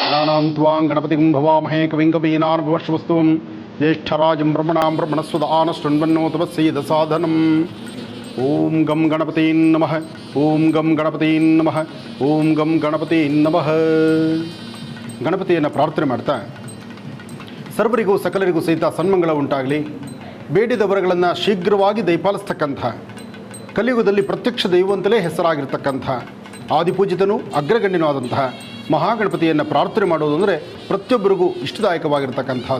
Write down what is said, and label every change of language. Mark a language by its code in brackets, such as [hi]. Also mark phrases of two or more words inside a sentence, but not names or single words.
[sa] गणानां त्वां गणपतिं भवामहे कविं कवीनार्भवश्वस्तुं ज्येष्ठराजं ब्रह्मणां ब्रह्मणस्वदान शृण्वन्नोतवस्यैदसाधनम् ओम गम गणपति नमः ओम गम गणपति नमः ओम गम गणपति नमः [kn] ಗಣಪತಿಯನ್ನು ಪ್ರಾರ್ಥನೆ ಮಾಡ್ತಾ ಸರ್ವರಿಗೂ ಸಕಲರಿಗೂ ಸಹಿತ ಸನ್ಮಂಗಳ ಉಂಟಾಗಲಿ, ಬೇಡಿದ ವರಗಳನ್ನು ಶೀಘ್ರವಾಗಿ ದಯಪಾಲಿಸ್ತಕ್ಕಂಥ ಕಲಿಯುಗದಲ್ಲಿ ಪ್ರತ್ಯಕ್ಷ ದೈವಂತಲೇ ಹೆಸರಾಗಿರ್ತಕ್ಕಂಥ ಆದಿಪೂಜಿತನೂ ಅಗ್ರಗಣ್ಯನೂ ಆದಂತಹ ಮಹಾಗಣಪತಿಯನ್ನು ಪ್ರಾರ್ಥನೆ ಮಾಡೋದು ಅಂದರೆ ಪ್ರತಿಯೊಬ್ಬರಿಗೂ ಇಷ್ಟದಾಯಕವಾಗಿರ್ತಕ್ಕಂಥದ್ದು.